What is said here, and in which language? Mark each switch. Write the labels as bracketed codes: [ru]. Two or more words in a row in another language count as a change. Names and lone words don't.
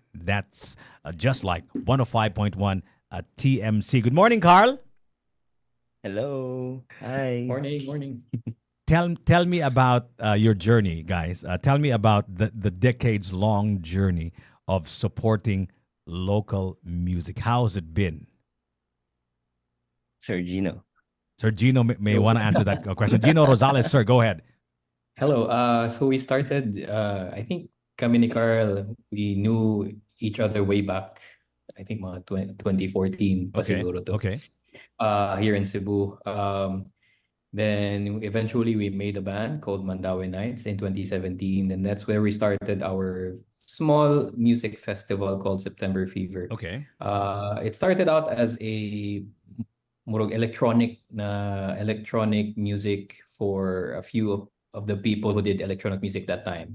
[en] That's just like 105.1 TMC. Good morning, KARL. Hello. Hi. Morning. Tell me about your journey, guys. Tell me about the decades-long journey of supporting local music. How has it been? Sir Gino. Sir Gino may want to answer that question. Gino Rosales, sir, go ahead. Hello. So we started, I think [ceb] kami ni Carl, [en] we knew each other way back, I think [ceb] mga 2014 pa siguro to. [en] Okay. Here in Cebu. Then eventually we made a band called Mandaue Nights in 2017, and that's where we started our small music festival called September Fever. Okay. It started out as a murag electronic music for a few of the people who did electronic music that time.